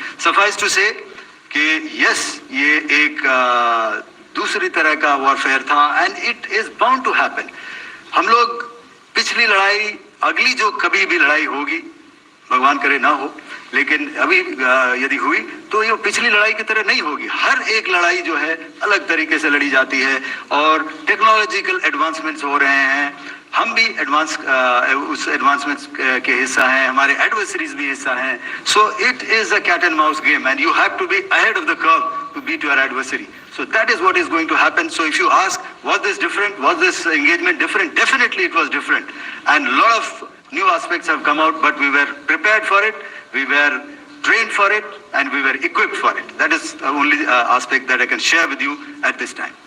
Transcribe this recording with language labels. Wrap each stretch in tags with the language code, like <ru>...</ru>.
<en>Suffice to say कि yes,</en> <hi>ये एक दूसरी तरह का वॉरफेयर था,</hi> <en>and it is bound to happen.</en> <hi>हम लोग पिछली लड़ाई, अगली जो कभी भी लड़ाई होगी, भगवान करे ना हो, लेकिन अभी यदि हुई तो ये पिछली लड़ाई की तरह नहीं होगी. हर एक लड़ाई जो है अलग तरीके से लड़ी जाती है, और टेक्नोलॉजिकल एडवांसमेंट्स हो रहे हैं. हम भी उस एडवांसमेंट्स के हिस्सा हैं, हमारे एडवर्सरीज भी हिस्सा हैं.</hi> <en>So it is a cat and mouse game, and you have to be ahead of the curve to beat your adversary. So that is what is going to happen. So if you ask, was this different? Was this engagement different? Definitely it was different. And a lot of new aspects have come out, but we were prepared for it, we were trained for it, and we were equipped for it. That is the only aspect that I can share with you at this time.</en>